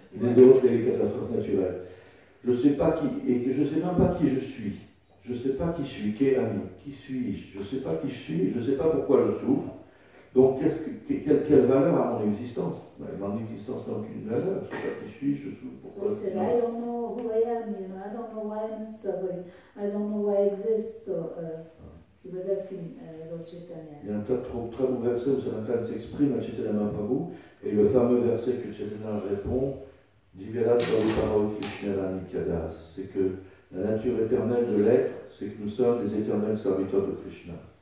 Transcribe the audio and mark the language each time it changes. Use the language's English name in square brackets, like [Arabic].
[French] Les autres et les catastrophes naturelles. Je sais pas qui, et que je sais même pas qui je suis. Je sais pas qui je suis, qui est ami, qui suis-je? Je sais pas qui je suis, je sais pas pourquoi je souffre. Donc, quelle valeur a mon existence? Mon existence n'a aucune valeur. Je sais pas qui je suis, je souffre, [English] So [French] pourquoi. [English] he said, I don't know who I am, I don't know why I'm suffering, I don't know why I exist. So he was asking Lord Chaitanya. [French] Il y a un tas de très beaux versets où Sanatana s'exprime à Chaitanya Mahaprabhu, et le fameux verset que Chaitanya répond, Jiveras Prabhupada Krishna Nityadas, c'est que la nature éternelle de l'être, c'est que nous sommes des éternels serviteurs de Krishna.